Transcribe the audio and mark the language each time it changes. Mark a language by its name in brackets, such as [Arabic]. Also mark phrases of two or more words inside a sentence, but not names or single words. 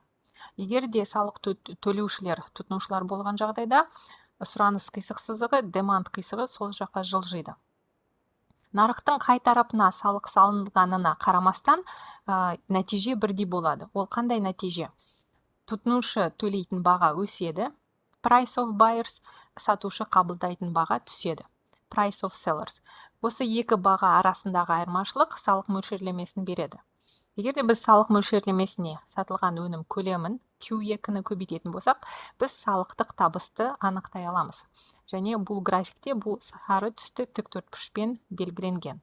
[Kazakh] Егер де салық төлеушілер тұтынушылар болған жағдайда, сұраныс қисық сызығы, деманд қисығы сол жаққа жылжиды. Нарықтың қай тарапына салық салынғанына қарамастан, нәтиже бірдей болады. Ол қандай нәтиже? Тұтынушы төлейтін баға өседі, [English] price of buyers, [Kazakh] сатушы қабылдайтын баға түседі, [English] price of sellers. [Kazakh] Осы екі баға арасындағы айырмашылық салық мөлшерлемесін береді. Егер де біз салық мөлшерлемесіне сатылған өнім көлемін Q2-ні көбейтетін болсақ, біз салықтық табысты анықтай аламыз. Және бұл графикте бұл сары түсті тіктөртбұрышпен белгіленген.